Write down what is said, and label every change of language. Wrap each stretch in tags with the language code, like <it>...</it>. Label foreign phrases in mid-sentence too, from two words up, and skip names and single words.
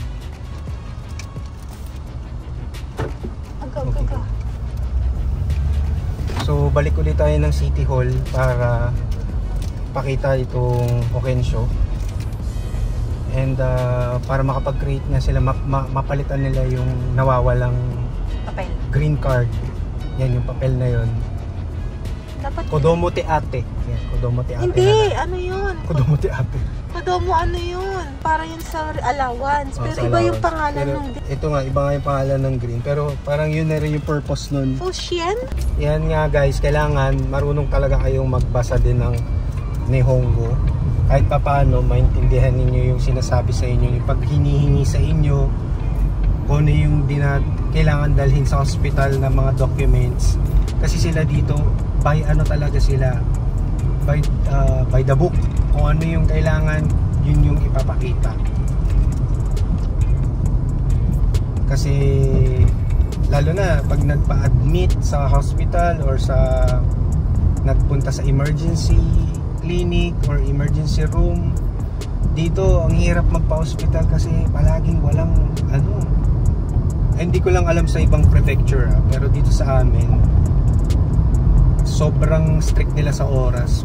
<tl>So balik ulit tayo ng City Hall para pakita itong Hokensho. And para makapag-create na sila, mapalitan nila yung nawawalang Papel. green card. Yan yung papel na yun. Dapat</tl> <ja>子ども手当. Yan, 子ども手当.</ja> <tl>hindi, ano yun?</tl> <ja>子ども手当.</ja> <tl>Kodomo ano yun? Para yun sa allowance. Pero sa iba yung allowance. pangalan Pero ng... ito nga, iba nga yung pangalan ng green. Pero parang yun na rin yung purpose nun. Fushien? Yan nga guys, kailangan marunong talaga kayong magbasa din ng Nihongo. Kahit pa paano, maintindihan ninyo yung sinasabi sa inyo. Yung pag hinihingi sa inyo, kung ano yung kailangan dalhin sa hospital na mga documents. Kasi sila dito, by ano talaga sila,</tl> <en>by the book.</en> <tl>Kung ano yung kailangan, yun yung ipapakita. Kasi lalo na pag nagpa-admit sa hospital or sa nagpunta sa</tl> <en>emergency clinic</en> <tl>or</tl> <en>emergency room,</en> <tl>dito ang hirap magpa-hospital kasi palaging walang hindi ko lang alam sa ibang prefecture pero dito sa amin sobrang strict nila sa oras.</tl>